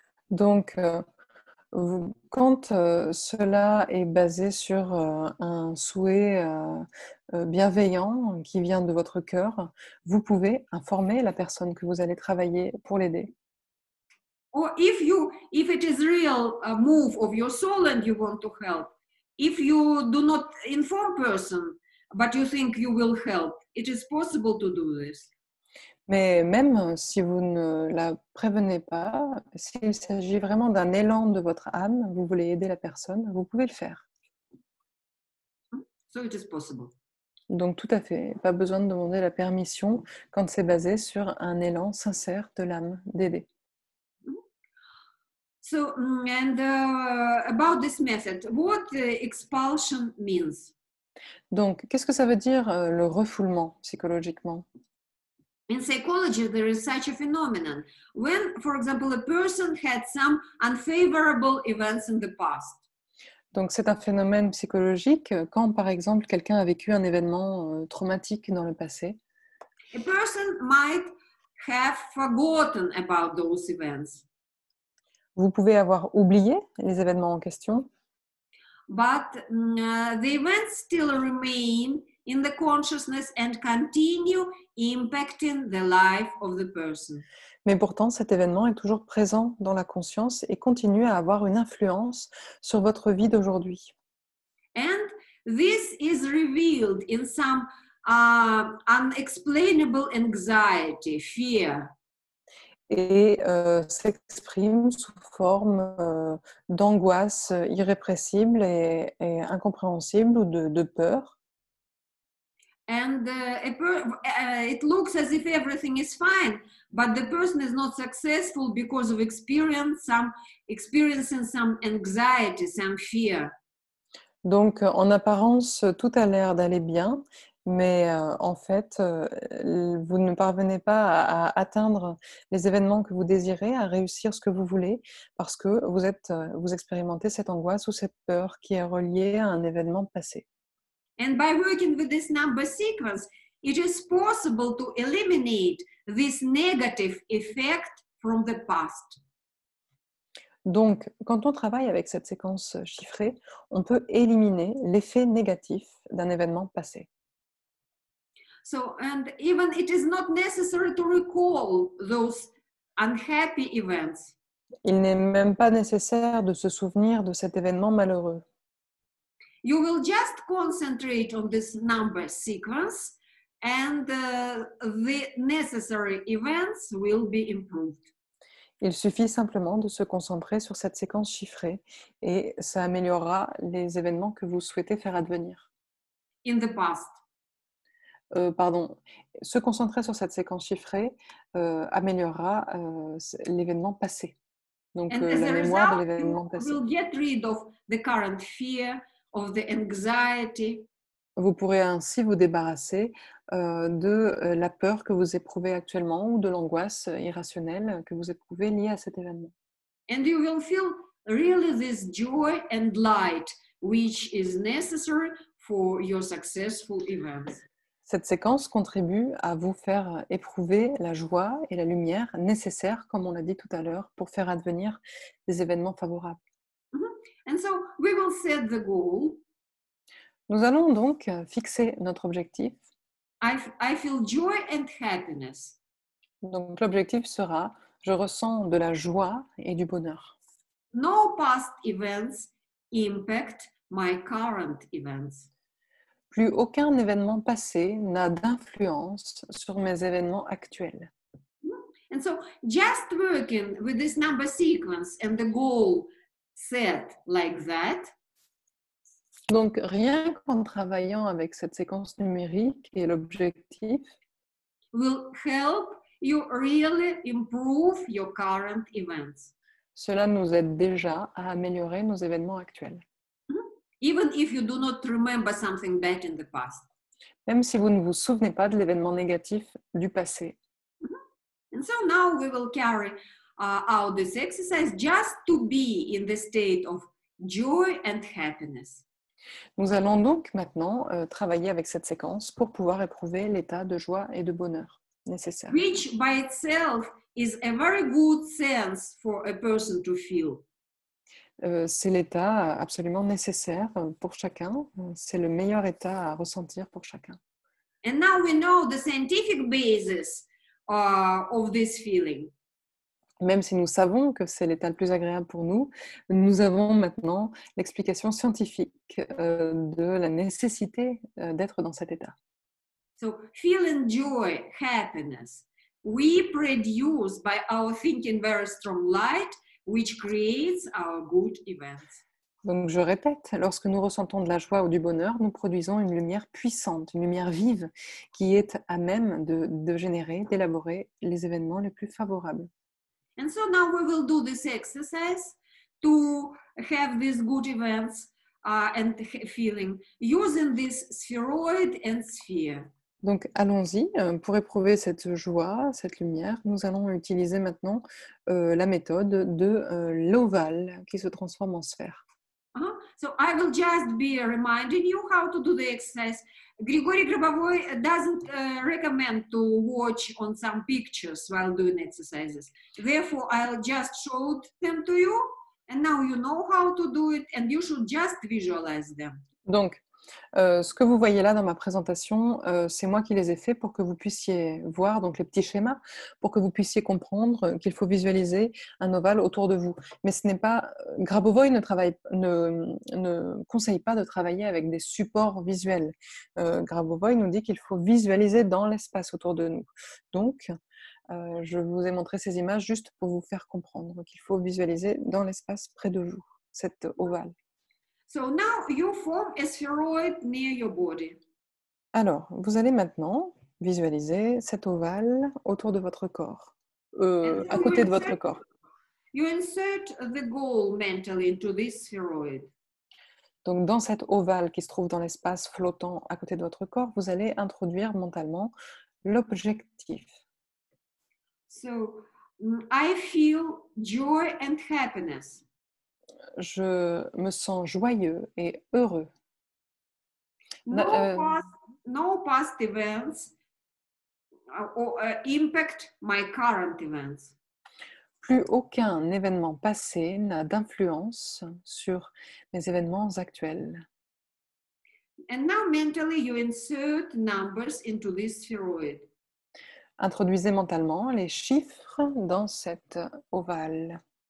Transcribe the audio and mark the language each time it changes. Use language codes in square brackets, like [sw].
[fr] Donc, quand cela est basé sur un souhait bienveillant qui vient de votre cœur, vous pouvez informer la personne que vous allez travailler pour l'aider. [en] Or if it is real move of your soul and you want to help, if you do not inform person, but you think you will help, it is possible to do this. [fr] Mais même si vous ne la prévenez pas, s'il s'agit vraiment d'un élan de votre âme, vous voulez aider la personne, vous pouvez le faire. [en] So it is possible. [fr] Donc tout à fait, pas besoin de demander la permission quand c'est basé sur un élan sincère de l'âme d'aider. [en] So, and about this method, what expulsion means? [fr] Donc, qu'est-ce que ça veut dire le refoulement psychologiquement? [en] In psychology, there is such a phenomenon when, for example, a person had some unfavorable events in the past. [fr] Donc, c'est un phénomène psychologique quand, par exemple, quelqu'un a vécu un événement traumatique dans le passé. [en] A person might have forgotten about those events, [fr] Vous pouvez avoir oublié les événements en question, [en] but the events still remain in the consciousness and continue impacting the life of the person. [fr] mais pourtant cet événement est toujours présent dans la conscience et continue à avoir une influence sur votre vie d'aujourd'hui. [en] And this is revealed in some unexplainable anxiety, fear. [fr] Et s'exprime sous forme d'angoisse irrépressible et incompréhensible ou de peur. [en] And it looks as if everything is fine, but the person is not successful because of experiencing some anxiety, some fear. [fr] Donc, en apparence, tout a l'air d'aller bien, mais en fait, vous ne parvenez pas à atteindre les événements que vous désirez, à réussir ce que vous voulez, parce que vous expérimentez cette angoisse ou cette peur qui est reliée à un événement passé. [en] And by working with this number sequence, it is possible to eliminate this negative effect from the past. [fr] Donc, quand on travaille avec cette séquence chiffrée, on peut éliminer l'effet négatif d'un événement passé. [en] So, and even it is not necessary to recall those unhappy events. [fr] Il n'est même pas nécessaire de se souvenir de cet événement malheureux. [en] You will just concentrate on this number sequence and the necessary events will be improved. [fr] Il suffit simplement de se concentrer sur cette séquence chiffrée et ça améliorera les événements que vous souhaitez faire advenir. [en] In the past. [fr] Se concentrer sur cette séquence chiffrée améliorera l'événement passé. Donc la mémoire de l'événement passé. [en] You will get rid of the current fear, of the anxiety. [fr] Vous pourrez ainsi vous débarrasser de la peur que vous éprouvez actuellement ou de l'angoisse irrationnelle que vous éprouvez liée à cet événement. [en] And you will feel really this joy and light which is necessary for your successful events. [fr] Cette séquence contribue à vous faire éprouver la joie et la lumière nécessaires, comme on l'a dit tout à l'heure, pour faire advenir des événements favorables. [en] And so we will set the goal. [fr] Nous allons donc fixer notre objectif. [en] I feel joy and happiness. [fr] Donc l'objectif sera, je ressens de la joie et du bonheur. [en] No past events impact my current events. [fr] Plus aucun événement passé n'a d'influence sur mes événements actuels. [en] And so just working with this number sequence and the goal set like that. [fr] Donc rien qu'en travaillant avec cette séquence numérique et l'objectif [en] will help you really improve your current events. [fr] Cela nous aide déjà à améliorer nos événements actuels. [en] Even if you do not remember something bad in the past. [fr] Même si vous ne vous souvenez pas de l'événement négatif du passé. [en] And so now we will carry out this exercise just to be in the state of joy and happiness. [fr] Nous allons donc maintenant travailler avec cette séquence pour pouvoir éprouver l'état de joie et de bonheur nécessaire. [en] Which by itself is a very good sense for a person to feel. [fr] C'est l'état absolument nécessaire pour chacun. C'est le meilleur état à ressentir pour chacun. [en] And now we know the scientific basis of this feeling. [fr] Même si nous savons que c'est l'état le plus agréable pour nous, nous avons maintenant l'explication scientifique de la nécessité d'être dans cet état. [en] So feeling joy, happiness, we produce by our thinking very strong light, which creates our good events. [fr] Donc je répète, lorsque nous ressentons de la joie ou du bonheur, nous produisons une lumière puissante, une lumière vive qui est à même de générer, d'élaborer les événements les plus favorables. [en] And so now we will do this exercise to have these good events and feeling using this spheroid and sphere. [fr] Donc, allons-y. Pour éprouver cette joie, cette lumière, nous allons utiliser maintenant la méthode de l'ovale qui se transforme en sphère. [en] So I will just be reminding you how to do the exercise. Grigory Grabovoi doesn't recommend to watch on some pictures while doing exercises. Therefore, I'll just show them to you, and now you know how to do it, and you should just visualize them. [fr] Donc, ce que vous voyez là dans ma présentation, c'est moi qui les ai faits pour que vous puissiez voir donc les petits schémas, pour que vous puissiez comprendre qu'il faut visualiser un ovale autour de vous. Mais ce n'est pas Grabovoi ne conseille pas de travailler avec des supports visuels. Grabovoi nous dit qu'il faut visualiser dans l'espace autour de nous. Donc, je vous ai montré ces images juste pour vous faire comprendre qu'il faut visualiser dans l'espace près de vous, cet ovale. [en] So now you form a spheroid near your body. [fr] Alors, vous allez maintenant visualiser cet ovale autour de votre corps, à côté de votre corps. [en] You insert the goal mentally into this spheroid. [fr] Donc, dans cet ovale qui se trouve dans l'espace flottant à côté de votre corps, vous allez introduire mentalement l'objectif. [en] So, I feel joy and happiness. [fr] Je me sens joyeux et heureux. [en] No past events impact my current events. [fr] Plus aucun événement passé n'a d'influence sur mes événements actuels. [en] And now mentally you insert numbers into this spheroid. [fr] Introduisez mentalement les chiffres dans cet ovale.